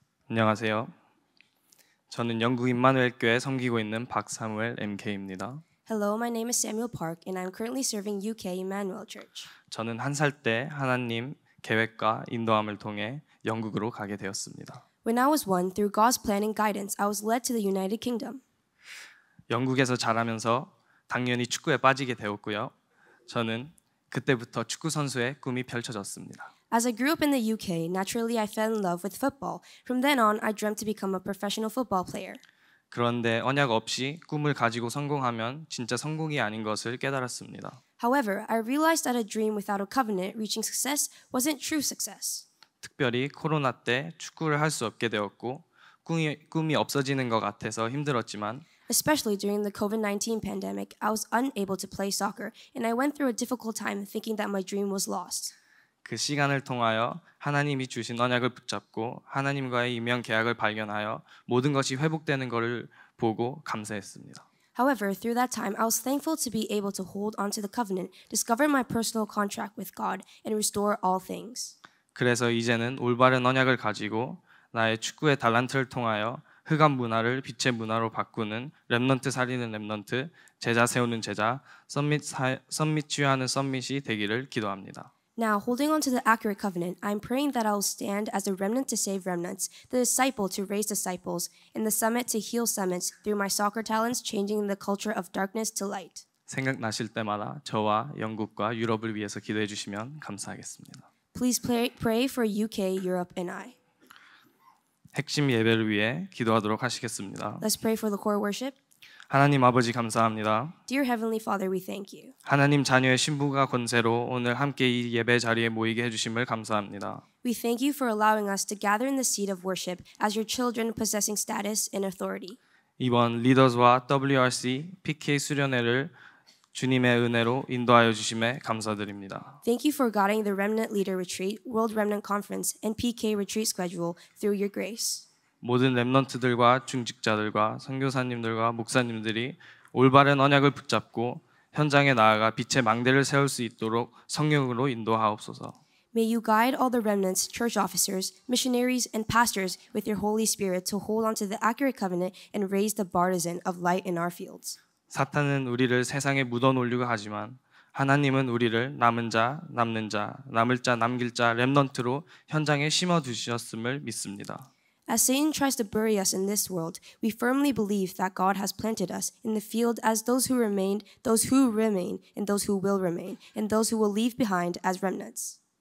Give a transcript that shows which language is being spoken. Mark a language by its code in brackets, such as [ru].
[ko] 안녕하세요. 저는 영국 임마누엘 교회에 섬기고 있는 박사무엘 MK입니다. [en] Hello, my name is Samuel Park and I'm currently serving UK Emmanuel Church. [ko] 저는 한 살 때 하나님 계획과 인도함을 통해 영국으로 가게 되었습니다. [en] When I was one, through God's plan and guidance, I was led to the United Kingdom. [ko] 영국에서 자라면서 당연히 축구에 빠지게 되었고요. 저는 그때부터 축구 선수의 꿈이 펼쳐졌습니다. [en] As I grew up in the UK, naturally I fell in love with football. From then on, I dreamt to become a professional football player. [ko] 그런데 언약 없이 꿈을 가지고 성공하면 진짜 성공이 아닌 것을 깨달았습니다. [en] However, I realized that a dream without a covenant reaching success wasn't true success. [ko] 특별히 코로나 때 축구를 할 수 없게 되었고 꿈이 없어지는 것 같아서 힘들었지만 [en] Especially during the COVID-19 pandemic, I was unable to play soccer and I went through a difficult time thinking that my dream was lost. [ko] 그 시간을 통하여 하나님이 주신 언약을 붙잡고 하나님과의 이면 계약을 발견하여 모든 것이 회복되는 것을 보고 감사했습니다. [en] However, through that time, I was thankful to be able to hold onto the covenant, discover my personal contract with God, and restore all things. [ko] 그래서 이제는 올바른 언약을 가지고 나의 축구의 달란트를 통하여 흑암 문화를 빛의 문화로 바꾸는 렘넌트 살리는 렘넌트, 제자 세우는 제자, 썸밋 취하는 썸밋이 되기를 기도합니다. [en] Now, holding on to the accurate covenant, I am praying that I will stand as a remnant to save remnants, the disciple to raise disciples, and the summit to heal summits through my soccer talents, changing the culture of darkness to light. [ko] 생각나실 때마다 저와 영국과 유럽을 위해서 기도해 주시면 감사하겠습니다. [en] Please pray for UK, Europe, and I. [ko] 핵심 예배를 위해 기도하도록 하시겠습니다. [en] Let's pray for the core worship. [ko] 하나님 아버지 감사합니다. [en] Dear Heavenly Father, we thank you. [ko] 하나님 자녀의 신부가 권세로 오늘 함께 이 예배 자리에 모이게 해주심을 감사합니다. [en] We thank you for allowing us to gather in the seat of worship as your children possessing status and authority. [ko] 이번 리더스와 WRC PK 수련회를 주님의 은혜로 인도하여 주심에 감사드립니다. [en] Thank you for guiding the Remnant Leader Retreat, World Remnant Conference, and PK Retreat schedule through your grace. [ko] 모든 렘넌트들과 중직자들과 선교사님들과 목사님들이 올바른 언약을 붙잡고 현장에 나아가 빛의 망대를 세울 수 있도록 성령으로 인도하옵소서. [en] May you guide all the remnants, church officers, missionaries, and pastors with your Holy Spirit to hold on to the accurate covenant and raise the partisan of light in our fields. [ko] 사탄은 우리를 세상에 묻어놓으려고 하지만 하나님은 우리를 남은 자, 남는 자, 남을 자, 남길 자 렘넌트로 현장에 심어 두셨음을 믿습니다. [en] As Satan tries to bury us in this world, we firmly believe that God has planted us in the field as those who remained, those who remain, and those who will remain, and those who will leave behind as remnants.